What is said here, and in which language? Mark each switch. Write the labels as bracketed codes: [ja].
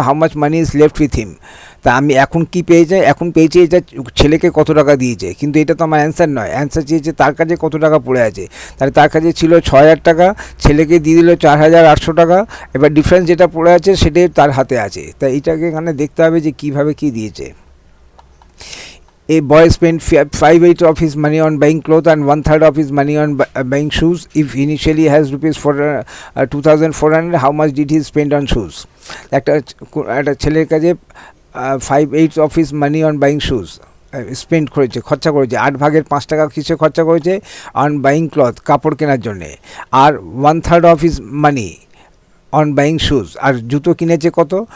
[en] How much money is left with him. [bn] তা আমি এখন কি পেয়েছি? এখন পেয়েছি এটা ছেলেকে কত টাকা দিয়েছে, কিন্তু এটা তো আমার অ্যান্সার নয়। অ্যান্সার চেয়েছে তার কাছে কত টাকা পড়ে আছে। তাহলে তার কাছে ছিল 6,000 টাকা, ছেলেকে দিয়ে দিল 4,800 টাকা। এবার ডিফারেন্স যেটা পড়ে আছে সেটাই তার হাতে আছে। তাই এইটাকে এখানে দেখতে হবে যে কীভাবে কী দিয়েছে। [en] A boy spent 5/8 of his money on buying clothes and 1/3 of his money on buying shoes. If initially has rupees 2,400, how much did he spend on shoes? [bn] একটা ছেলের কাছে [en] 5/8 of his money on buying shoes [bn] spend করেছে, খরচা করেছে। 8 ভাগের 5 টাকা কিসে খরচা করেছে? অন বাইং ক্লথ, কাপড় কেনার জন্যে। আর [en] 1/3 of his money on buying shoes, [bn] আর জুতো কিনেছে কত?